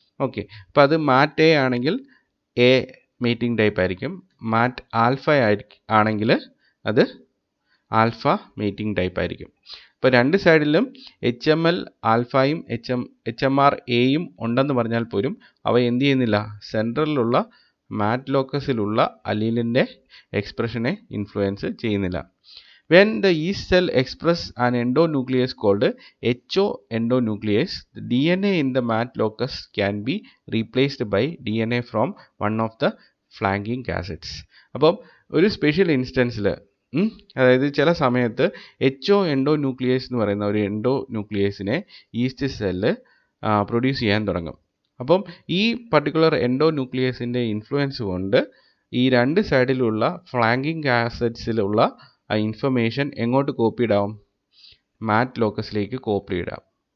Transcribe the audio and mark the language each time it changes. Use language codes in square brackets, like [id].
[ml] Okay, അപ്പോൾ അത് മാറ്റ് A ആണെങ്കിൽ എ മീറ്റിംഗ് ടൈപ്പ് ആയിരിക്കും, മാറ്റ് ആൽഫ ആണെങ്കിൽ അത് ആൽഫ മീറ്റിംഗ് ടൈപ്പ് ആയിരിക്കും. ഇപ്പോൾ രണ്ട് സൈഡിലും HML ആൽഫയും HMR എയും ഉണ്ടെന്ന് പറഞ്ഞാൽ പോലും അവ എന്ത് ചെയ്യുന്നില്ല, സെൻട്രലിലുള്ള മാറ്റ് ലോക്കസിലുള്ള അലീലിൻ്റെ എക്സ്പ്രഷനെ ഇൻഫ്ലുവൻസ് ചെയ്യുന്നില്ല. [en] When the yeast cell express an endonuclease called HO endonuclease, the DNA in the mat locus can be replaced by DNA from one of the flanking cassets. [ml] അപ്പം ഒരു സ്പെഷ്യൽ ഇൻസ്റ്റൻസിൽ അതായത് ചില സമയത്ത് HO endonuclease എന്ന് പറയുന്ന ഒരു എൻഡോന്യൂക്ലിയസിനെ east cell produce ചെയ്യാൻ തുടങ്ങും. അപ്പം ഈ പർട്ടിക്കുലർ എൻഡോന്യൂക്ലിയസിൻ്റെ ഇൻഫ്ലുവൻസ് കൊണ്ട് ഈ രണ്ട് സൈഡിലുള്ള ഫ്ലാങ്കിങ് കാസറ്റ്സിലുള്ള ആ ഇൻഫർമേഷൻ എങ്ങോട്ട് കോപ്പീഡ് ആവും, മാറ്റ് ലോക്കസിലേക്ക് കോപ്പീഡ് ആവും.